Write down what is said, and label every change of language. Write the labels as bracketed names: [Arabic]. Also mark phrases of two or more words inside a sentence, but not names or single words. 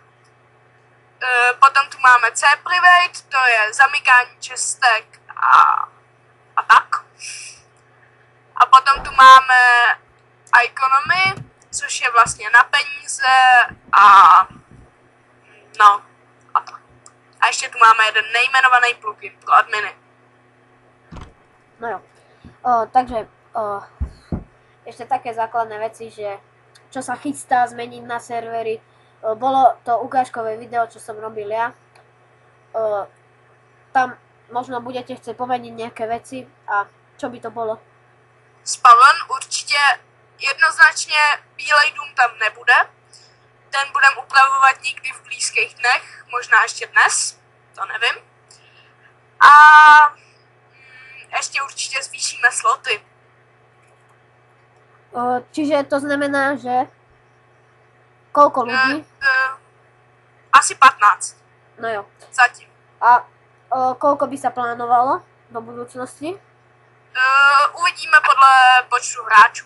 [Czech] Potom tu máme cPrivate, to je zamykání čestek a tak. A potom tu máme Economy, což je vlastně na peníze a no a tak. A ještě tu máme jeden nejmenovaný plugin pro adminy. No jo. [Slovak] Takže ešte také základné veci, že čo sa chystá zmeniť na servery. Bolo to ukážkové video, čo som robil ja. Tam možno budete chcieť pomeniť nejaké veci a čo by to bolo? [Czech] Spawn určitě jednoznačně Bílej dům tam nebude. Ten budem upravovat někdy v blízkých dnech, možná ještě dnes, to nevím. A ještě určitě zvýšíme sloty. [Slovak] Čiže to znamená, že koľko ľudí? [Czech] Asi 15. No jo. Zatím. [Slovak] A koľko by sa plánovalo do budúcnosti? [Czech] Uvidíme podle počtu hráčů.